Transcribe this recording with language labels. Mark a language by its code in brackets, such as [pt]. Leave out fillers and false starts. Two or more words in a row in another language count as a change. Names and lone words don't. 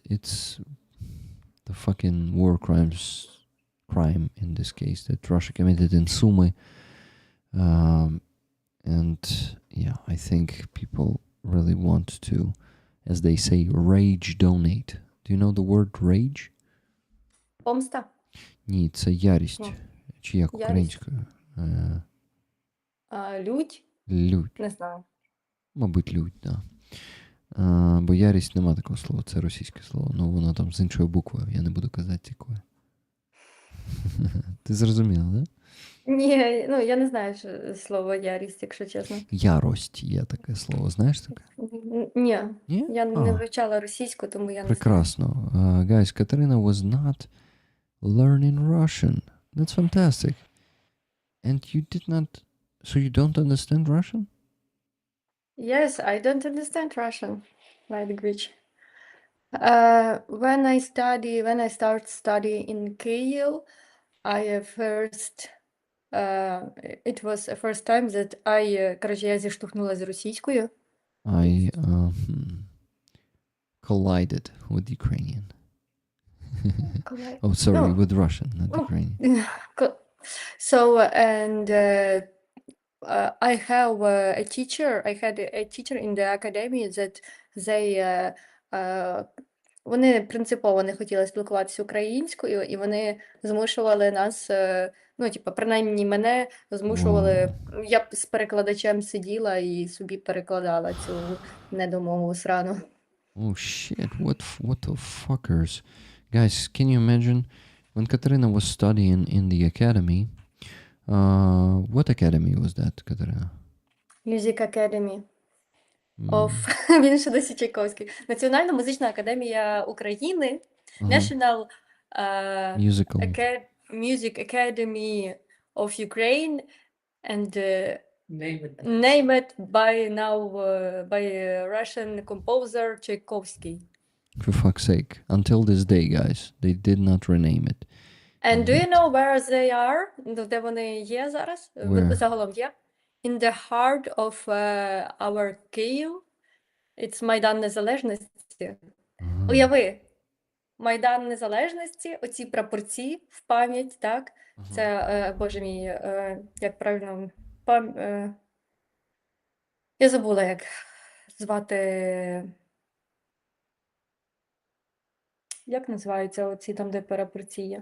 [en] It's the fucking crime in this case that Russia committed in Sumi. And yeah, I think people really want to, as they say, rage donate. Do you know the word rage? [uk] Помста. Ні, це ярість. Ні. Чи як Ярість. українською? Лють? Лють. Не знаю. Мабуть, лють, да. Бо ярість нема такого слова, це російське слово. Ну, воно там з іншою буквою, я не буду казати якою. Ти зрозуміла, да? Ні, ну я не знаю слово ярість, якщо чесно. Ярость є таке слово, знаєш таке? Ні, Ні? я не вивчала російську, тому я не знаю. Прекрасно. [en] Guys, Katarina was not learning Russian. That's fantastic. And you did not... So you don't understand Russian? Yes, I don't understand Russian language. When I start study in Kyiv, it was the first time that [uk] коротше, я зіштовхнулася з російською. [en] I collided with Ukrainian. Oh, sorry, No. with Russian, not Oh. Ukrainian. So, and I have a teacher. I had a teacher in the academy that [uk] вони принципово не хотіли спілкуватися українською, і вони змушували нас, ну, типу, принаймні мене змушували, я б з перекладачем сиділа і собі перекладала цю недомову срану. [en] Oh shit, what the fuckers. Guys, can you imagine when Katarina was studying in the academy? What academy was that, Katarina? Music Academy of [uk] він ще досі [en] Чайковський. [uk] Національна музична академія України, [en] National Musical. Music Academy of Ukraine, and name it by Russian composer Tchaikovsky. For fuck's sake. Until this day, guys, they did not rename it. And do you know where they are? [uk] Де вони є зараз? [en] Where? [uk] Загалом є. [en] In the heart of our Kyiv. It's Майдан Незалежності. [uk] Уяви, Майдан Незалежності, оці прапорці в пам'ять, так? Це, боже мій, як правильно, я забула, як звати, як називаються оці там, де прапорці є?